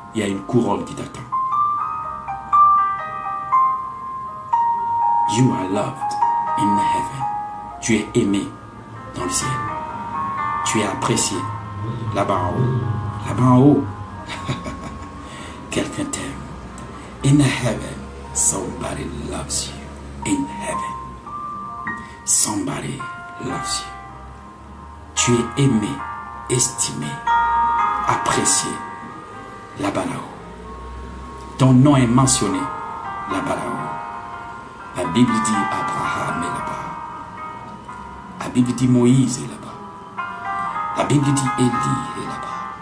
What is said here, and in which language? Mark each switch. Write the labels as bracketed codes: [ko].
[fr] Il y a une couronne qui t'attend. [en] You are loved in heaven. [fr] Tu es aimé dans le ciel. Tu es apprécié là-bas en haut. Là-bas en haut. Quelqu'un t'aime. [en] In heaven, somebody loves you. In heaven, somebody loves you. [fr] Tu es aimé, estimé, apprécié là-bas là-haut. Ton nom est mentionné là-bas là-haut. La Bible dit Abraham est là-bas. La Bible dit Moïse est là-bas. La Bible dit Élie est là-bas.